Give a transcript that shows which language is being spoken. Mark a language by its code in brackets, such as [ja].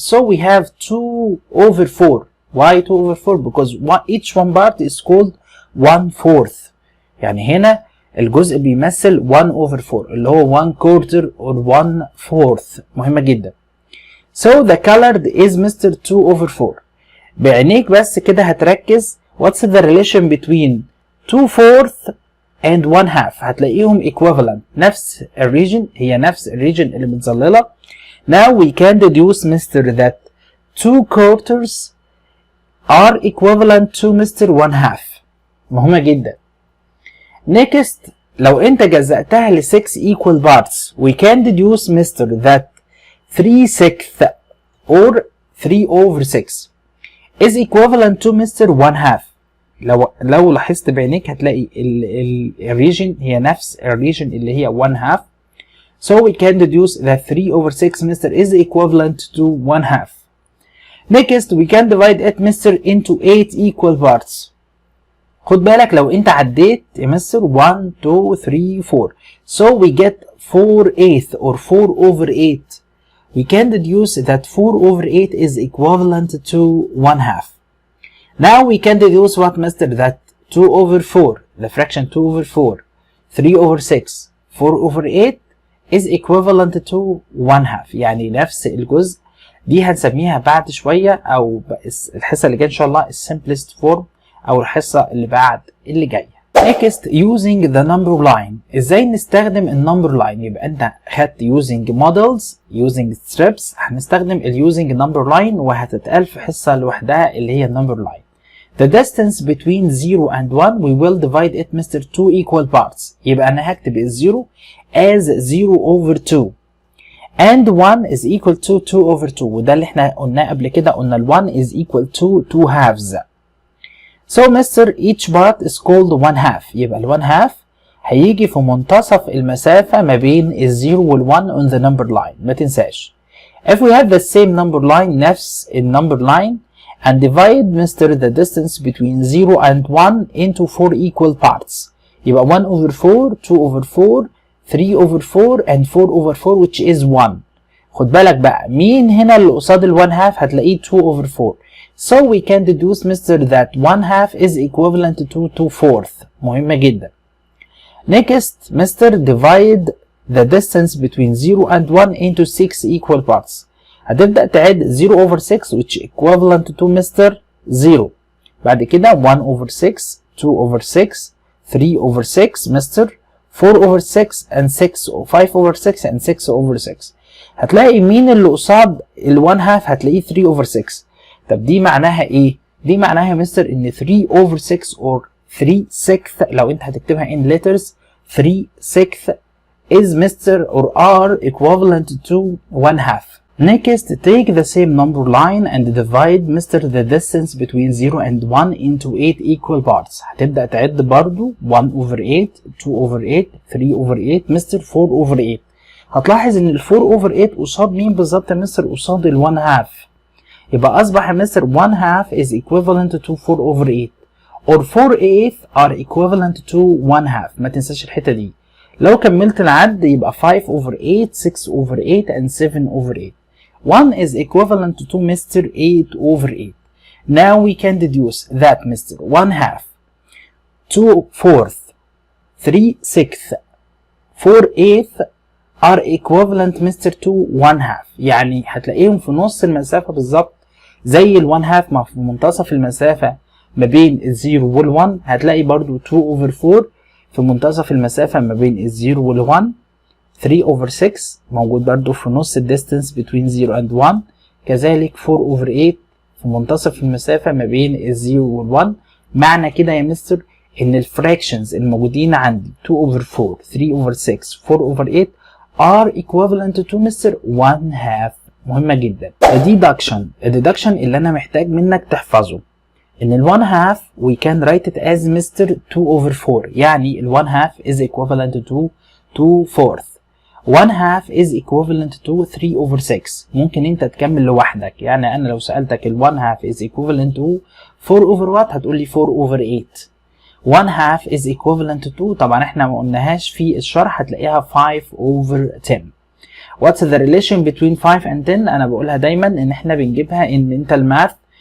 [en] So we have 2 over 4. Why 2 over 4? Because each one part is called 1/4. [ar] يعني هنا الجزء بيمثل 1 over 4 اللي هو [en] 1 quarter or 1/4. [ar] مهمة جدا. [en] So the colored is Mr. 2 over 4. [ar] بعينيك بس كده هتركز [en] what's the relation between 2/4 and 1 half. [ar] هتلاقيهم equivalent. نفس الريجن هي نفس الريجن اللي متظللة. [en] Now we can deduce Mr. that 2 quarters are equivalent to Mr. 1 half. [ar] مهمة جدا. [en] Next [ar] لو انت جزأتها ل [en] 6 equal parts we can deduce Mr. that 3/6 or 3 over 6 is equivalent to Mr. 1 half. [ar] لو لاحظت بعينيك هتلاقي الريجن هي نفس الريجن اللي هي 1 half. [en] So we can deduce that 3 over 6 Mr. is equivalent to 1 half. Next we can divide it Mr. into 8 equal parts. [ar] خد بالك لو انت عديت يا مستر 1 2 3 4 [en] so we get 4/8 or 4 over 8. We can deduce that 4 over 8 is equivalent to 1 half. Now we can deduce what Mr. that 2 over 4, the fraction 2 over 4, 3 over 6, 4 over 8 is equivalent to 1 half. [ar] يعني نفس الجزء دي هنسميها بعد شوية أو الحصة اللي جاية إن شاء الله simplest form أو الحصة اللي بعد اللي جاية. [en] Next using the number line. [ar] ازاي نستخدم النمبر لاين؟ يبقى انت خدت [en] using models using strips [ar] هنستخدم [en] using number line [ar] وهتتقال في حصة لوحدها اللي هي النمبر لاين. [en] The distance between 0 and 1 we will divide it Mr. 2 equal parts. [ar] يبقى انا هكتب الزيرو [en] as 0 over 2 and 1 is equal to 2 over 2 [ar] وده اللي احنا قلناه قبل كده قلنا ال 1 [en] is equal to 2 halves. So Mr. each part is called 1 half. [ar] يبقى ال 1 half هيجي في منتصف المسافة ما بين ال 0 وال 1 [en] on the number line. [ar] ما تنساش. [en] If we have the same number line [ar] نفس ال [en] number line and divide Mr. the distance between 0 and 1 into 4 equal parts. يبقى 1 over 4, 2 over 4, 3 over 4 and 4 over 4 which is 1. [ar] خد بالك بقى مين هنا اللي قصاد ال 1 half هتلاقيه 2 over 4. [en] So we can deduce Mr. that 1 half is equivalent to 2/4. [ar] مهمة جدا. [en] Next Mr. divide the distance between 0 and 1 into 6 equal parts. [ar] هتبدأ تعد [en] 0 over 6 which equivalent to Mr. 0. [ar] بعد كده [en] 1 over 6, 2 over 6, 3 over 6 Mr. 4 over 6 and 6 5 over 6 and 6 over 6. [ar] هتلاقي مين اللي قصاد ال 1 half هتلاقيه 3 over 6. طب دي معناها ايه؟ دي معناها يا مستر ان 3 over 6 [en] or 3/6 [ar] لو انت هتكتبها [en] in letters 3/6 is Mr. or are equivalent to 1 half. Next take the same number line and divide Mr. the distance between 0 and 1 into 8 equal parts. [ar] هتبدأ تعد برضو [en] 1 over 8, 2 over 8, 3 over 8 Mr. 4 over 8. [ar] هتلاحظ ان ال 4 over 8 قصاد مين بالظبط يا مستر؟ قصاد ال 1 half. يبقى أصبح يا مستر [en] 1 half is equivalent to 4 over 8 or 4/8 are equivalent to 1 half. [ar] ما تنساش الحتة دي. لو كملت العد يبقى [en] 5 over 8, 6 over 8 and 7 over 8. 1 is equivalent to Mr. 8 over 8. Now we can deduce that Mr. 1 half, 2/4, 3/6, 4/8 are equivalent Mr. to 1/2. [ar] يعني هتلاقيهم في نص المسافة بالظبط زي ال 1/2 في منتصف المسافة ما بين الزيرو وال1. هتلاقي برضو 2/4 في منتصف المسافة ما بين الزيرو وال1. 3/6 موجود برضو في نص الديستنس [en] between 0 and 1. [ar] كذلك 4/8 في منتصف المسافة ما بين الزيرو وال1. معنى كده يا مستر ان الفراكشنز الموجودين عندي 2/4 3/6 4/8 [en] are equivalent to [ar] مستر 1/2. مهمة جدا. الديدكشن اللي انا محتاج منك تحفظه ان ال 1/2 [en] we can write it as [ar] مستر 2/4. يعني ال [en] 1/2 is equivalent to 2/4. 1/2 is equivalent to 3/6. [ar] ممكن انت تكمل لوحدك. يعني انا لو سألتك ال 1/2 [en] is equivalent to 4/what [ar] هتقول لي 4/8. [en] 1/2 is equivalent to [ar] طبعا احنا ما قلناهاش في الشرح هتلاقيها 5/10. [en] What's the relation between 5 and 10؟ [ar] انا بقولها دايما ان احنا بنجيبها ان انت الماث.